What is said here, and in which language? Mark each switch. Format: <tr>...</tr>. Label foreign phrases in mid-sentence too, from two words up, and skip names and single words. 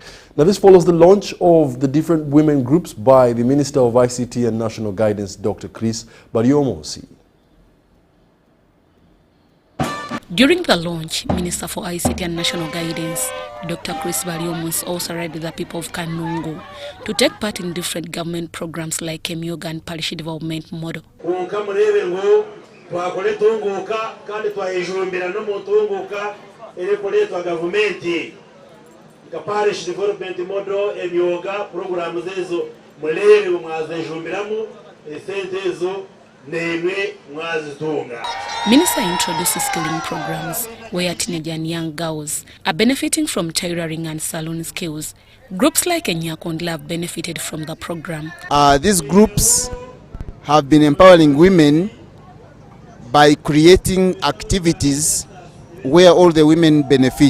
<en>Now this follows the launch of the different women groups by the Minister of ICT and National Guidance, Dr. Chris Baryomunsi. During the launch, Minister for ICT and National Guidance, Dr. Chris Baryomunsi, also urged the people of Kanungu to take part in different government programs like Emyoga and Parish Development Model.</en> <cgg>Parish Development Model, Emyoga, programs ezo mulebe mwazenjumbiramu esente ezo nemwe mwazitunga.</cgg> <en>Minister introduces skilling programs where teenage and young girls are benefiting from tailoring and salon skills. Groups like Nyakundire have benefited from the program. These groups have been empowering women by creating activities where all the women benefit.</en>